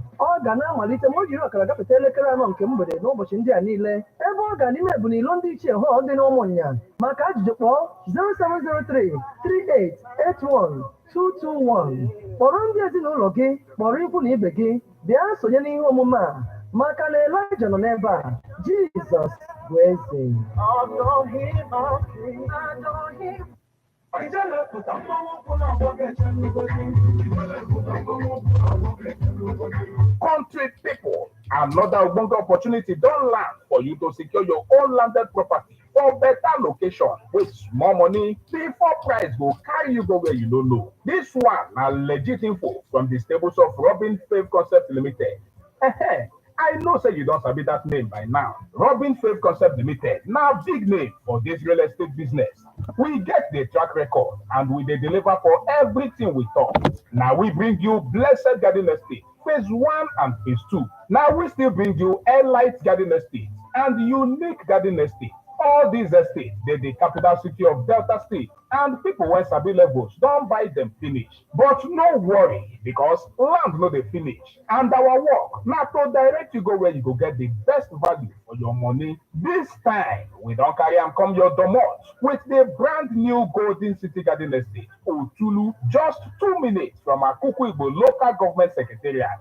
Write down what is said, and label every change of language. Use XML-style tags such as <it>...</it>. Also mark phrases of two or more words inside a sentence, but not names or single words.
<ig>Ọ ga na-amalite ma o jiri ọkara gafeta elekere 4 nke mgbede n'ụbọchị ndị a niile, ebe ọ ga n'ime ebunilo ndị ichie họl dị n'Ụmụnya. Maka ajụjụ kpọọ 0703 3881 221. Kpọrọ ndị ezinụlọ gị, kpọrọ ikwu na ibe gị, bịa sonye n'ihe omume a maka na Elijah nọ n'ebe a. Jizọs bụ eze.</ig> <pcm>Country people, another ogbonge opportunity don land for you to secure your own landed property for better location with small money before price go carry you go where you don't know. This one na legit info from the stables of Robin Fave Concept Limited. I know say you don't sabi that name by now. Robin Fave Concept Limited, now big name for this real estate business. We get the track record and we dey deliver for everything we talk. Now we bring you Blessed Garden Estate, phase 1 and phase 2. Now we still bring you Airlight Garden Estate and Unique Garden Estate. All these estates, they the capital city of Delta State, and people wey sabi levels don't buy them finish. But no worry, because land no dey finish. And our work na to direct you go where you go get the best value for your money. This time, we don't carry am come your domot with the brand new Golden City Garden Estate, Otulu, just 2 minutes from Akuku Igbo local government secretariat.</pcm>